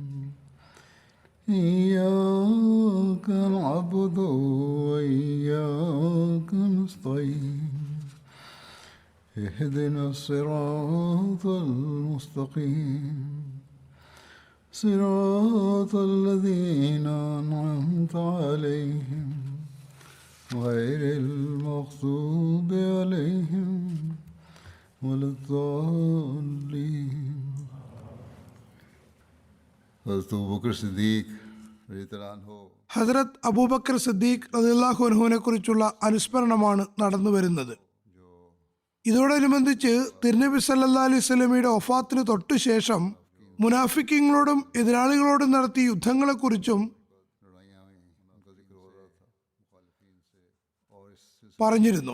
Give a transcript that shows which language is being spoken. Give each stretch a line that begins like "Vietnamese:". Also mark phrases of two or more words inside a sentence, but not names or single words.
Arabic: إياك نعبد وإياك نستعين اهدنا الصراط المستقيم صراط الذين أنعمت عليهم غير المغضوب عليهم ولا الضالين.
Malayalam: ഹസ്രത്ത് അബൂബക്കർ സിദ്ദീഖ് റളിയല്ലാഹു അൻഹുവിനെ കുറിച്ചുള്ള അനുസ്മരണമാണ് നടന്നു വരുന്നത്. ഇതോടനുബന്ധിച്ച് തിരുനബി സല്ലല്ലാഹു അലൈഹി വസല്ലമയുടെ വഫാത്തിന് തൊട്ടു ശേഷം മുനാഫിക്കീങ്ങളോടും എതിരാളികളോടും നടത്തിയ യുദ്ധങ്ങളെക്കുറിച്ചും പറഞ്ഞിരുന്നു.